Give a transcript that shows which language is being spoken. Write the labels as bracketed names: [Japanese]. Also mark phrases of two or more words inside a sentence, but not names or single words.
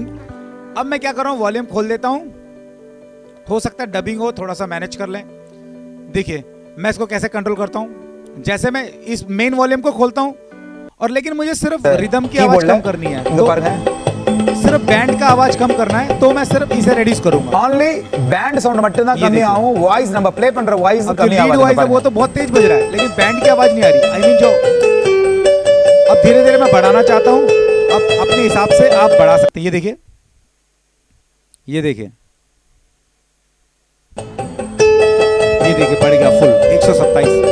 [Hindi] अब मैं क्या कर रहा हूँ, वॉल्यूम खोल देता हूँ, हो सकता है डबिंग हो, थोड़ा सा मैनेज कर लें। देखिए मैं इसको कैसे कंट्रोल करता हूँ, जैसे मैं इस [English] main volume [Hindi] को खोलता हूँ और लेकिन मुझे सिर्फ रिदम की आवाज कम करनी है, तो सिर्फ बैंड का आवाज कम करना है, तो मैं सिर्फ इसे रेड्यूस करूंगा। [English] only band sound [Tamil] மட்டும் தான் கம்மி ஆகும், வாய்ஸ் நம்ம ப்ளே பண்ற வாய்ஸ் கம்மி लीड ஆகும்। [Hindi] वाइज है वो तो बहुत तेज बज रहा है, लेकिन बैंड की आवाज नहीं आ रही। [English] I mean [Hindi] जो अब धीरे धीरे मैं बढ़ाना चाहता हूँ, अब अपने हिसाब से आप बढ़ा सकते हैं। ये देखिए, ये देखिए, ये देखिए बढ़ गया फुल 127।